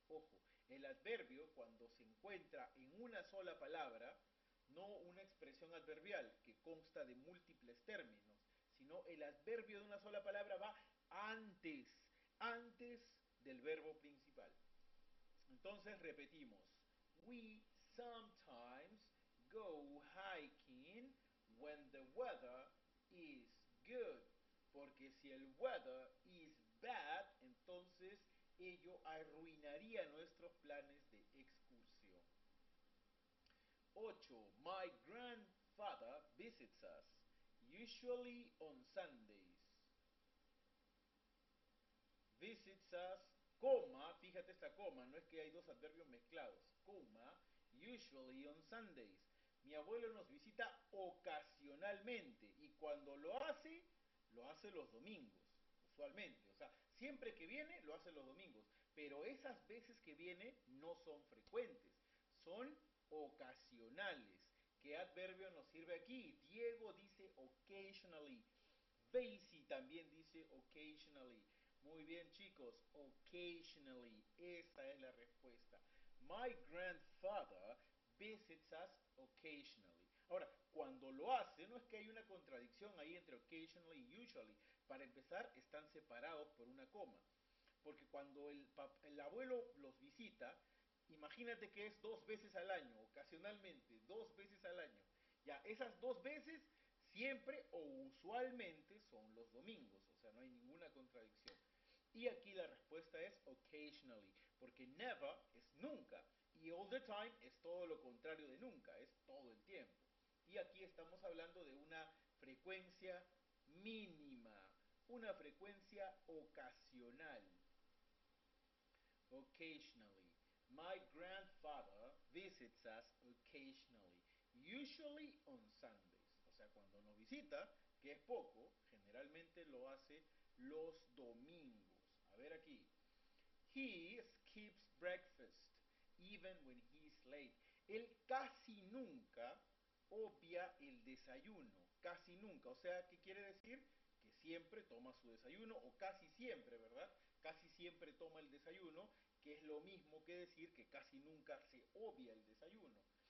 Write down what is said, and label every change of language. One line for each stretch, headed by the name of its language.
Spanish: Ojo, el adverbio cuando se encuentra en una sola palabra, no una expresión adverbial que consta de múltiples términos, sino el adverbio de una sola palabra va antes del verbo principal. Entonces repetimos.
English: We sometimes go hiking when the weather is good.
Spanish: Porque si el
English: weather is bad,
Spanish: entonces ello arruinaría nuestros planes de excursión. 8.
English: My grandfather visits us, usually on Sundays. Visits us,
Spanish: coma, fíjate esta coma, no es que hay dos adverbios mezclados, coma,
English: usually on Sundays.
Spanish: Mi abuelo nos visita ocasionalmente y cuando lo hace los domingos, usualmente. O sea, siempre que viene, lo hace los domingos. Pero esas veces que viene no son frecuentes, son ocasionales. ¿Qué adverbio nos sirve aquí? Diego dice occasionally. Basie también dice occasionally. Muy bien, chicos, occasionally, esa es la respuesta.
English: My grandfather visits us occasionally.
Spanish: Ahora, cuando lo hace, no es que hay una contradicción ahí entre occasionally y usually. Para empezar, están separados por una coma. Porque cuando el abuelo los visita, imagínate que es 2 veces al año, ocasionalmente, 2 veces al año. Ya, esas 2 veces siempre o usualmente son los domingos, o sea, no hay ninguna contradicción. Y aquí la respuesta es occasionally, porque never es nunca y all the time es todo lo contrario de nunca, es todo el tiempo. Y aquí estamos hablando de una frecuencia mínima, una frecuencia ocasional.
English: Occasionally. My grandfather visits us occasionally, usually on Sundays.
Spanish: O sea, cuando nos visita, que es poco, generalmente lo hace los domingos. A ver aquí.
English: He skips breakfast, even when he's late.
Spanish: Él casi nunca obvia el desayuno, casi nunca. O sea, ¿qué quiere decir? Que siempre toma su desayuno, o casi siempre, ¿verdad? Casi siempre toma el desayuno, que es lo mismo que decir que casi nunca se obvia el desayuno.